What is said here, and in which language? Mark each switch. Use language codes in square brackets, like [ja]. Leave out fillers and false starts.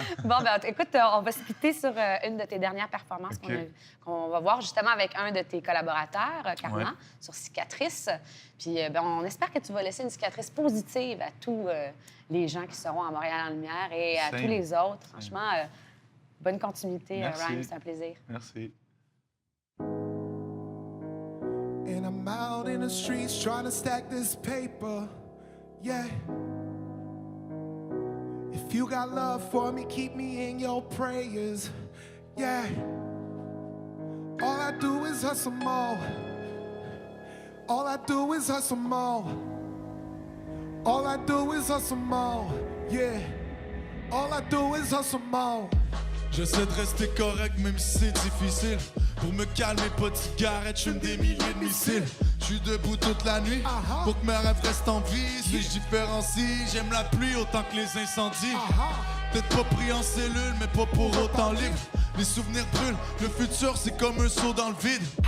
[fr] Bon, ben écoute, on va se quitter sur une de tes dernières performances qu'on va voir justement avec un de tes collaborateurs, Karma, sur Cicatrice. Puis ben, on espère que tu vas laisser une cicatrice positive à tous les gens qui seront à Montréal en lumière et à tous les autres. Franchement, bonne continuité, Rhymes, c'est un plaisir. Merci. [en] And I'm out in the streets trying to stack this paper, yeah. If you got love for me, keep me in your prayers, yeah. All I do is hustle more. All I do is hustle more. All I do is hustle more, yeah. All I do is hustle more. [fr] J'essaie de rester correct même si c'est difficile. Pour me calmer, pas de cigarette, j'fume des milliers de missiles. J'suis debout toute la nuit pour que mes rêves restent en vie. Si je différencie, j'aime la pluie autant que les incendies. Peut-être pas pris en cellule, mais pas pour autant libre. Les souvenirs brûlent, le futur c'est comme un saut dans le vide.